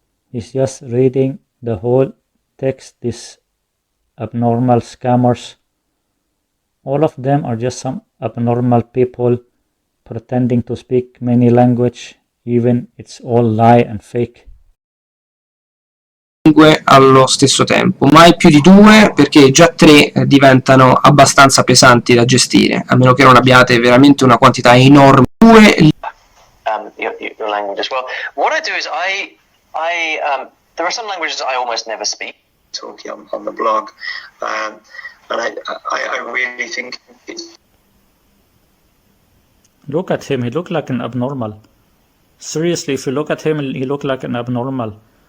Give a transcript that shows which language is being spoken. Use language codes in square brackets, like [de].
[en] He's just reading the whole text. This abnormal scammers, all of them are just some abnormal people pretending to speak many language, even it's all lie and fake. [it] Lingue allo stesso tempo, mai più di 2 perché già 3 diventano abbastanza pesanti da gestire, a meno che non abbiate veramente una quantità enorme. 2 [en] your language as well. What I do is there are some languages I almost never speak. Talking on the blog, and I really think it's... Look at him, he look like an abnormal. Seriously, if you look at him, he look like an abnormal.